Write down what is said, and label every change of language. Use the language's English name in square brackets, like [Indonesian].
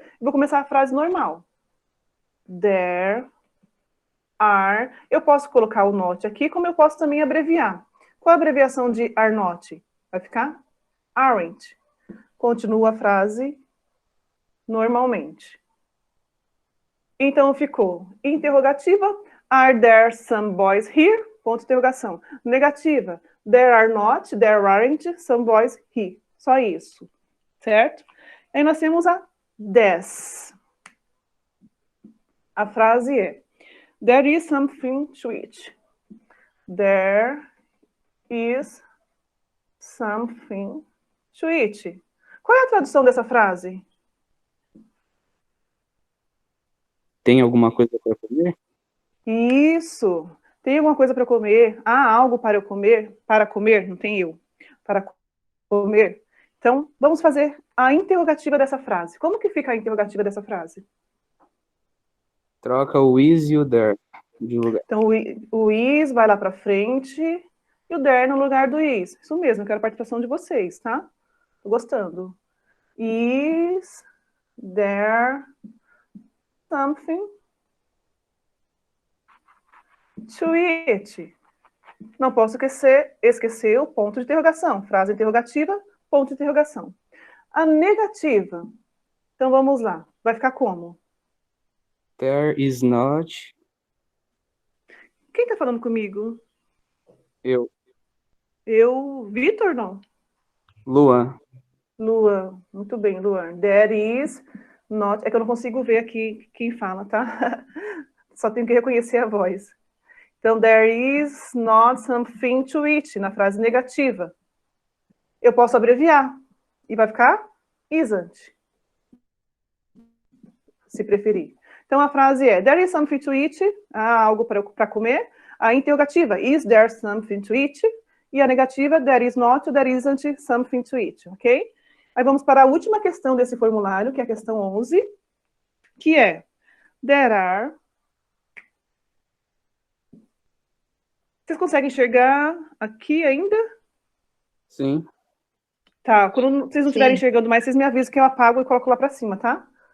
[Portuguese] Eu vou começar a frase normal. [English] There are... [Portuguese] Eu posso colocar o not aqui, como eu posso também abreviar. Qual a abreviação de [English] are not? [Portuguese] Vai ficar aren't. Continua a frase normalmente. Então ficou interrogativa. [English] Are there some boys here? [Portuguese] Ponto de interrogação. Negativa. [English] There are not, there aren't some boys here. [Portuguese] Só isso. Certo? Aí nós temos a 10. A frase é: [English] There is something to eat. There is something to eat. [Portuguese] Qual é a tradução dessa frase? Tem alguma coisa para comer? Isso. Tem alguma coisa para comer? Há algo para eu comer? Para comer, não tem eu. Para comer. Então, vamos fazer a interrogativa dessa frase. Como que fica a interrogativa dessa frase? Troca o is e o there de lugar. Então, o is vai lá para frente e o there no lugar do is. Isso mesmo, eu quero a participação de vocês, tá? Tô gostando. [English] Is there something to eat? [Portuguese] Não posso esquecer o ponto de interrogação. Frase interrogativa, ponto de interrogação. A negativa. Então, vamos lá. Vai ficar como? [English] There is not. [Portuguese] Quem está falando comigo? Eu. Eu, Vitor, não? Luan. Luan. Muito bem, Luan. [English] There is not... [Portuguese] É que eu não consigo ver aqui quem fala, tá? Só tenho que reconhecer a voz. Então, [English] there is not something to eat, [Portuguese] na frase negativa. eu posso abreviar. E vai ficar isn't, se preferir. Então, a frase é, [English] there is something to eat, [Portuguese] há algo para comer. A interrogativa, [English] is there something to eat? [Portuguese] E a negativa, [English] there is not, there isn't something to eat, ok? [Portuguese] Aí vamos para a última questão desse formulário, que é a questão 11, que é, [English] there are... [Portuguese] Vocês conseguem enxergar aqui ainda? Sim. Tá, quando vocês não estiverem enxergando mais, vocês me avisam que eu apago e coloco lá para cima, tá?